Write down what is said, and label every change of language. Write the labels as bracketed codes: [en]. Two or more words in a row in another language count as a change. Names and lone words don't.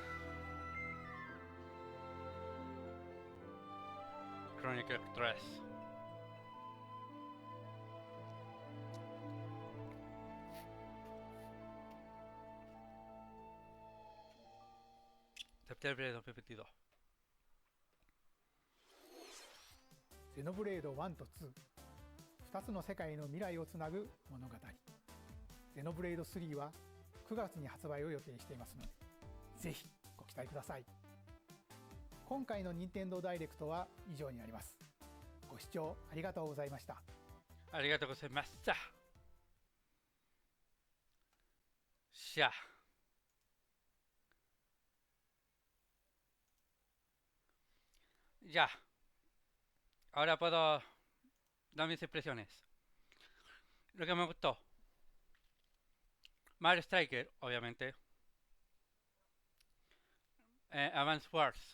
[es] Chronicle 3. Septiembre de 2022. [ja] ゼノブレード1と2、2つの世界の未来をつなぐ物語。ゼノブレード3は9月に発売を予定していますので、ぜひご期待ください。今回の任天堂ダイレクトは以上になります。ご視聴ありがとうございました。ありがとうございました。 [es] しゃ。Ya. Ahora puedo dar mis impresiones. Lo que me gustó. Mario Striker, obviamente. Advance Wars.